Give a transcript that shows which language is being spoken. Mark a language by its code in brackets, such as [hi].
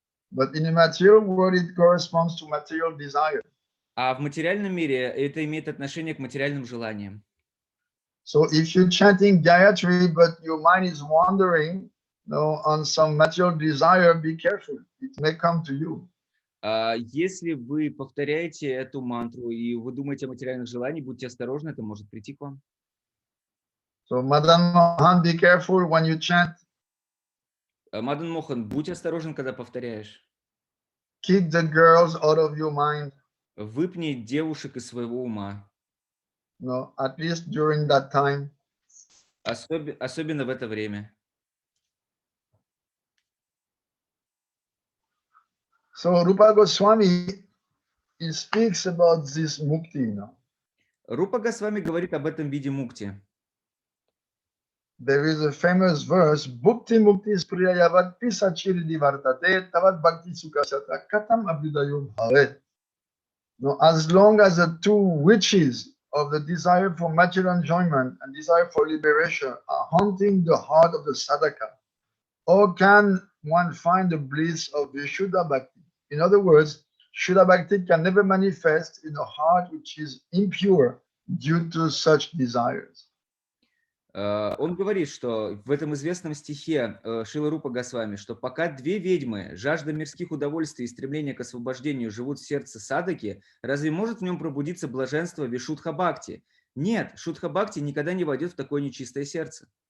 [en] But in the material world, it corresponds to material desire. [ru] А в материальном мире это имеет отношение к материальным желаниям. [en] So if you're chanting Gayatri, but your mind is wandering, on some material desire, be careful. It may come to you. [ru] Если вы повторяете эту мантру и вы думаете о материальных желаниях, будьте осторожны, это может прийти к вам. [en] So Madan Mohan, be careful when you chant. [ru] Мадан Мохан, будь осторожен, когда повторяешь. [en] Kick the girls out of your mind. [ru] Выпни девушек из своего ума. [en] No, at least during that time. [ru] Особенно в это время. [en] So Rupa Goswami, he speaks about this mukti. [ru] Рупа Госвами говорит об этом виде мукти. [en] There is a famous verse, [sa] Bhukti Mukti Spriyayavad Pisachiri Divartate Tavat Bhakti Sukasata Katam Abhidayum Bhavet. [en] Now, as long as the two witches of the desire for material enjoyment and desire for liberation are haunting the heart of the sadhaka, how can one find the bliss of the Shuddha Bhakti? In other words, Shuddha Bhakti can never manifest in a heart which is impure due to such desires. [ru] Он говорит, что в этом известном стихе Шрила Рупа Госвами, что пока две ведьмы, жажда мирских удовольствий и стремление к освобождению живут в сердце садаки, разве может в нем пробудиться блаженство Вишудха-бхакти? Нет, Шуддха-бхакти никогда не войдет в такое нечистое сердце.